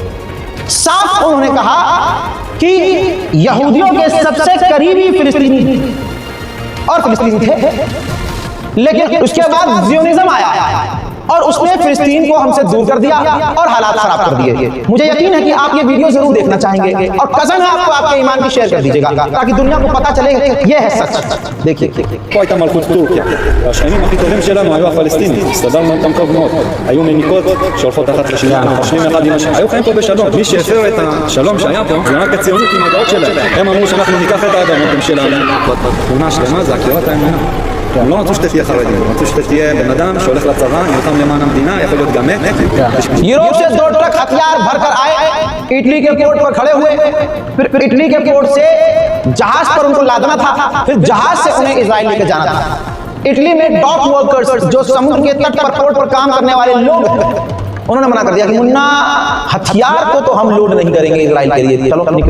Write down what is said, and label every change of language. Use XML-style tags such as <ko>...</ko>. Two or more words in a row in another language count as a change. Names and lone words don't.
<hi>साफ उन्होंने कहा कि यहूदियों के सबसे करीबी फिलिस्तीनी और फिलिस्तीन थे, लेकिन उसके बाद जियोनिज्म आया और उसने फिलिस्तीन को हमसे दूर कर दिया और हालात खराब कर दिए। मुझे यकीन है कि आप ये वीडियो जरूर देखना चाहेंगे और कसम है आपको आपके ईमान की शेयर कर दीजिएगा ताकि दुनिया को पता चले कि ये है सच। देखिए</hi> <he>פה הייתה מלכות טורקיה, והשכנים הכי טובים שלנו היו הפלסטינים, הסתדרנו איתם טוב מאוד, היו מניקות שהולכות אחת לשנייה, חושבים אחד עם השני, היו חיים פה בשלום. מי שהפר את השלום שהיה פה זה רק הציונות עם הדעות שלהם, הם אמרו שאנחנו ניקח את האדמות הם שלנו, תמונה שלמה זה עקירת האמונה. הם לא רצו שתהיה חרדים, הם רצו שתהיה בן אדם שהולך לצבא, נלחם למען המדינה, יכול להיות גם מת.</he> <hi>यूरोप से 2 ट्रक हथियार भरकर आए, इटली के पोर्ट पर खड़े हुए, फिर इटली के पोर्ट से जहाज पर उनको लादना था, फिर जहाज से उन्हें इजराइल लेकर जाना था। इटली में</hi> <en>dock workers</en> <hi>जो समुद्र के तट पर पोर्ट पर काम करने वाले लोग उन्होंने मना कर दिया कि मुन्ना हथियार को तो हम लोड नहीं करेंगे इजराइल के लिए, चलो निकलो।</hi>